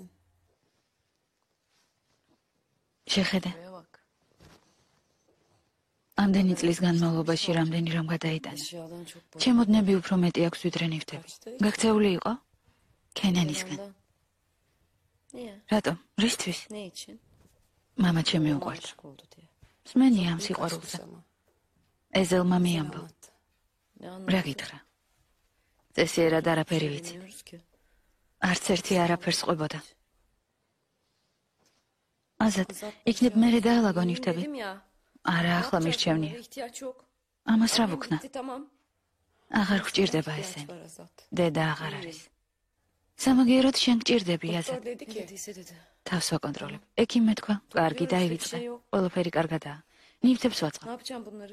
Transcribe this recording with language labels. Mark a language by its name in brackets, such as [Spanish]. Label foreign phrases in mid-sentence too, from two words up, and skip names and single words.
[Georgian] შეხედე. ამდენი წლის განმავლობაში რამდენი რამ გადაიტანა. ჩემოდნები უფრო მეტი აქვს ვიდრე ნივთები. გაქცეული იყო? კენანისგან. რატომ? რისთვის? [Turkish] Ne için? [Georgian] მამა ჩემი უყვარდა. [Turkish] Aşık oldu diye. [Georgian] მსმენია ამ სიყვარულზე. ეზელმა მიამბო. [Turkish] Ne [Georgian] რა [Turkish] anlatıyor? [Georgian] გითხრა? წესიერად არაფერი ვიცი. [Turkish] Bilmiyoruz ki. [Georgian] არც ერთი არაფერს ყვებოდა. აზად, იქნებ მერე დაალაგო ნივთები. [Turkish] Dedim ya. [Georgian] არა, ახლა [Turkish] yapacağız [Georgian] მირჩევნია. [Turkish] bunlara? İhtiyaç yok. [Georgian] ამას რა [Turkish] Tamam, [Georgian] ვუქნა? [Turkish] bitti, tamam. [Georgian] აღარ გვჭირდება [Turkish] İhtiyaç [Georgian] ესენი. [Turkish] var Azat. [Georgian] დედა აღარ არის. სამაგიეროდ შენ გჭირდები, [Turkish] Doktor [Georgian] აზად. [Turkish] dedi ki. Dediyse dedi. [Georgian] თავს ვაკონტროლებ. ექიმე თქვა, კარგი დაივიწყე. ყველაფერი კარგადაა. ნივთებს [Turkish] Ne [Georgian] ვაწყობ. [Turkish] yapacağım bunları?